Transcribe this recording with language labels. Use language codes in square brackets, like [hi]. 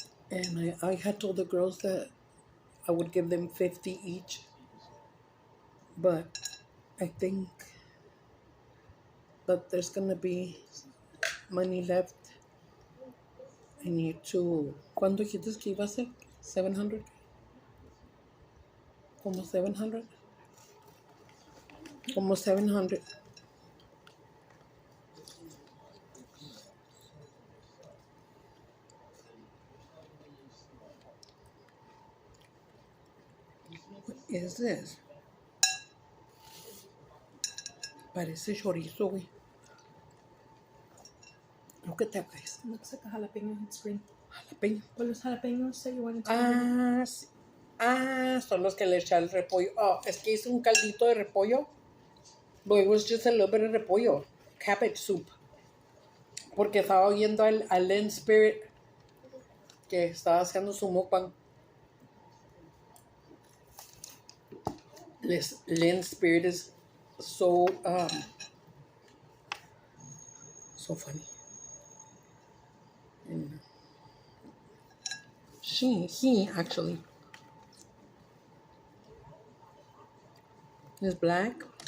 [en] And I had told the girls that I would give them 50 each. But I think that there's gonna be money left. I need to. [es] ¿Cuándo dijiste que iba a ser? 700? Como 700? Como 700. [en] What is this? [es] Parece chorizo, güey. [en] Look at that, guys. Looks like a jalapeno. It's green. Jalapeno. What los jalapenos that you wanted to [es] Ah, sí. Son los que le eché al repollo. Oh, es que hice un caldito de repollo. [en] But it was just a little bit of repollo. Cabbage soup. [es] Porque estaba oyendo al Len Spirit que estaba haciendo su mukbang. [en] Len Spirit is so so funny. And he actually is black.